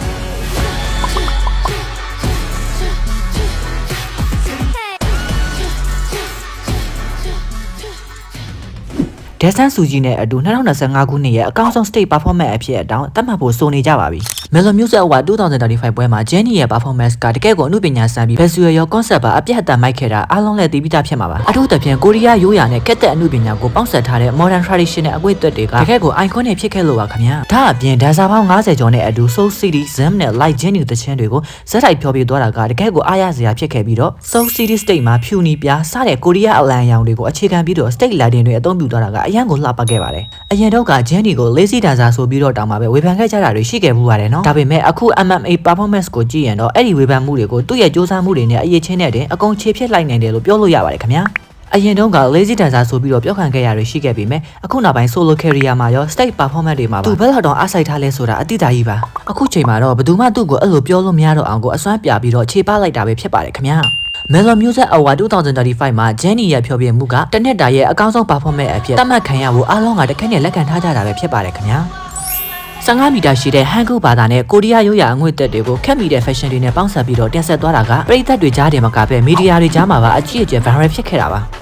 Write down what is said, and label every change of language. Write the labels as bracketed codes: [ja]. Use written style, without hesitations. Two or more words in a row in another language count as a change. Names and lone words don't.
[my] ဒေဆန်ဆူဂျီနဲ့အတူ2025ခုနှစ်ရဲ့အကောင်းဆုံး [en] stage performance [my] အဖြစ်အတောင်သတ်မှတ်ဖို့ဆိုနေကြပါပြီ။ Mellow Music Award 2035 ပွဲမှာ Jennie ရဲ့ performance ကတကယ်ကိုအမှုပညာဆန်ပြီး visual ရော concept ပါအပြည့်အစုံမိုက်ခဲ့တာအားလုံးလည်းသိပြီးသားဖြစ်မှာပါ။အထူးသဖြင့်ကိုရီး ယားရိုးရာနဲ့ခက်တဲ့အမှုပညာကိုပေါင်းစပ်ထားတဲ့ [en] modern traditional [my] အကွေ့အသွက်တွေကတကယ်ကို iconic ဖြစ်ခဲ့လို့ပါခင်ဗျာ။ဒါအပြင် dancer ပေါင်း90ကျော်နဲ့အတူ Soul City, Zem နဲ့ Light Jennie သချင်းတွေကိုဇက်တိုက်ဖျော်ပြသွားတာကတကယ်ကိုအားရစရာဖြစ်ခဲ့ပြီးတော့ Soul City stage မှာဖြူနီပြားစတဲ့ကိုရီးယားအလံရောင်တွေကိုအခြေခံပြီးတော့ [en] stage lighting [my] တွေအသုံးပြုသွားတာကအရန်ကိုလှပ ခဲ့ပါတယ်။အရင်တော့က Jennie ကို [en] lazy dancer [my] ဆိုပြီးတော့တောင်းပါပဲဝေဖန်ခဲ့ကြတာတွေရှိခဲ့မှုပါတယ်နော်။ဒါပေမဲ့အခု MMA performance ကိုကြည့်ရင်တော့အဲ့ဒီဝေဖန်မှုတွေကိုသူ့ရဲ့စူးစမ်းမှုတွေနဲ့အရေးချင်းနဲ့တင်အကုန်ခြေဖြစ်လိုက်နိုင်တယ်လို့ပြောလို့ရပါတယ်ခင်ဗျာ။အရင်တုန်းက [en] lazy dancer [my] ဆိုပြီးတော့ပြောခံခဲ့ရတွေရှိခဲ့ပြီမဲ့အခုနောက်ပိုင်း [en] solo career [my] မှာရော [en] stage performance [my] တွေမှာပါသူဘယ်လောက်တော့အားစိုက်ထားလဲဆိုတာအတိအကျကြီးပါ။အခုချိန်မှာတော့ဘယ်သူမှသူ့ကိုအဲ့လိုပြောလို့မရတော့အောင်ကိုအစွမ်းပြပြီးတော့ခြေပလိုက်တာပဲဖြစ်ပါတယ်ခင်ဗျာ။ Mellow Music Award 2035 မှာ Jennie ရဲ့ဖျော်ဖြေမှုကတနက်တာရဲ့အကောင်းဆုံး performance အဖြစ်သတ်မှတ်ခံရဖို့အားလုံးကတခက်နဲ့လက်ခံထားကြတာပဲဖြစ်ပါတယ်ခင်ဗျာ15 မီတာရှိတဲ့ Hangul ဘာသာနဲ့ကိုရီးယားရိုးရာအငွေ့သက်တွေကိုခက်မိတဲ့ fashion တွေနဲ့ပေါင်းစပ်ပြီးတော့တင်ဆက်သွားတာကပရိသတ်တွေကြားတယ်မကပဲမီဒီယာတွေကြားမှာပါအကြီးအကျယ် viral ဖြစ်ခဲ့တာပါ